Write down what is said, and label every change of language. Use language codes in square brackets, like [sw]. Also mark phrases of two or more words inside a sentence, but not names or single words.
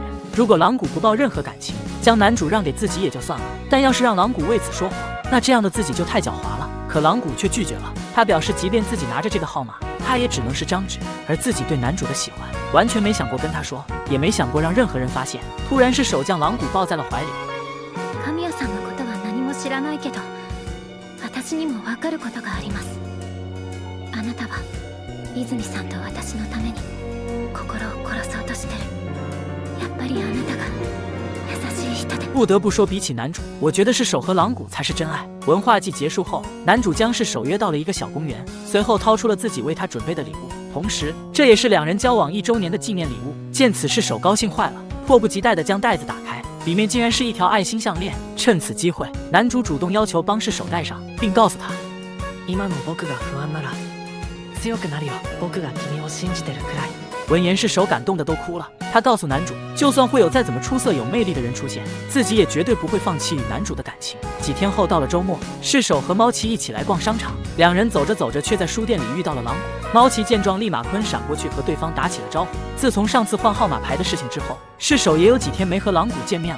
[zh] 如果狼谷不抱任何感情，将男主让给自己也就算了，但要是让狼谷为此说谎，那这样的自己就太狡猾了。可狼谷却拒绝了，他表示即便自己拿着这个号码，他也只能是张纸，而自己对男主的喜欢完全没想过跟他说，也没想过让任何人发现。突然是手将狼谷抱在了怀里。 [ja] 神谷さんのことは何も知らないけど、私にもわかることがあります。あなたは泉さんと私のために心を殺そうとしてる。やっぱりあなたが優しい人で。 [zh] 不得不说，比起男主，我觉得是手和狼谷才是真爱。文化季结束后，男主将是手约到了一个小公园，随后掏出了自己为他准备的礼物，同时这也是两人交往1周年的纪念礼物。见此，是手高兴坏了，迫不及待地将袋子打开，里面竟然是一条爱心项链。趁此机会，男主主动要求帮世手戴上，并告诉他： [ja] 今の僕が不安なら強くなるよ。僕が君を信じてるくらい。 [zh] 闻言，是手感动的都哭了。他告诉男主，就算会有再怎么出色有魅力的人出现，自己也绝对不会放弃与男主的感情。几天后到了周末，世手和猫奇一起来逛商场，两人走着走着却在书店里遇到了狼谷。猫奇见状立马坤闪过去和对方打起了招呼。自从上次换号码牌的事情之后，世手也有几天没和狼谷见面了。